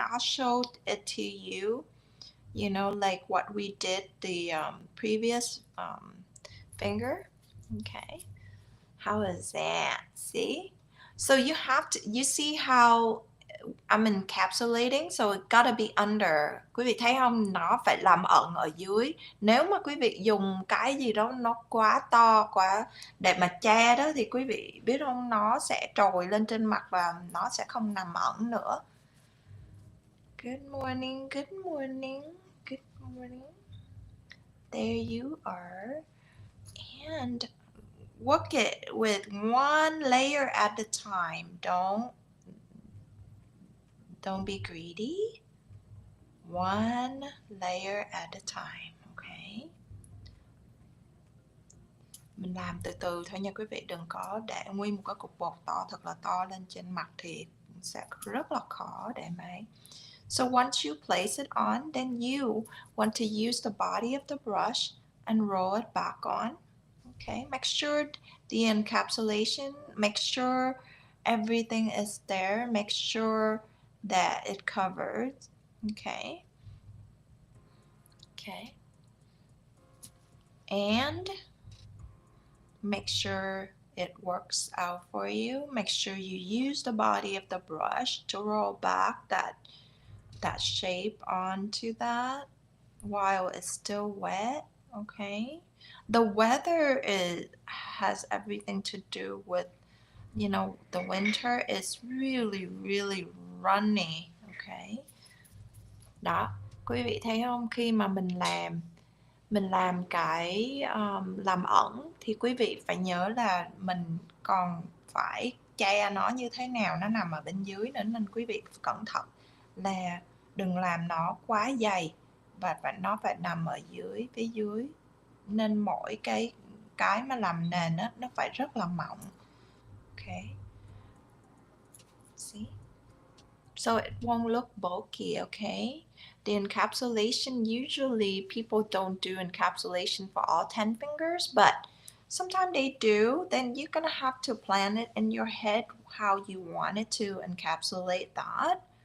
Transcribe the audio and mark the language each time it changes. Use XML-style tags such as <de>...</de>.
<en>I'll show it to you, you know, like what we did the previous finger. Okay. How is that? See? So you have to, you see how I'm encapsulating, so it gotta be under.</en> <vi>Quý vị thấy không? Nó phải làm ẩn ở dưới. Nếu mà quý vị dùng cái gì đó nó quá to, quá để mà che đó thì quý vị biết không? Nó sẽ trồi lên trên mặt và nó sẽ không nằm ẩn nữa.</vi> <en>Good morning, good morning, good morning. There you are. And work it with one layer at a time. Don't be greedy. One layer at a time, okay?</en> <vi>Mình làm từ từ thôi nha quý vị, đừng có để nguyên một cái cục bột to thật là to lên trên mặt thì sẽ rất là khó để mà.</vi> <en>So once you place it on, then you want to use the body of the brush and roll it back on. Okay, make sure the encapsulation, make sure everything is there, make sure that it covers. Okay. Okay. And make sure it works out for you. Make sure you use the body of the brush to roll back that shape onto that while it's still wet. Okay. The weather has everything to do with, you know, the winter is really, really runny. Okay.</en> <vi>Đó, quý vị thấy không? Khi mà mình làm cái làm ẩn thì quý vị phải nhớ là mình còn phải che nó như thế nào, nó nằm ở bên dưới nữa, nên quý vị cẩn thận là đừng làm nó quá dày và nó phải nằm ở dưới, phía dưới, nên mỗi cái mà làm nền đó, nó phải rất là mỏng.</vi> <en>Okay. See? So it won't look bulky, okay? The encapsulation, usually people don't do encapsulation for all 10 fingers, but sometimes they do. Then you're gonna have to plan it in your head how you want it to encapsulate that.</en>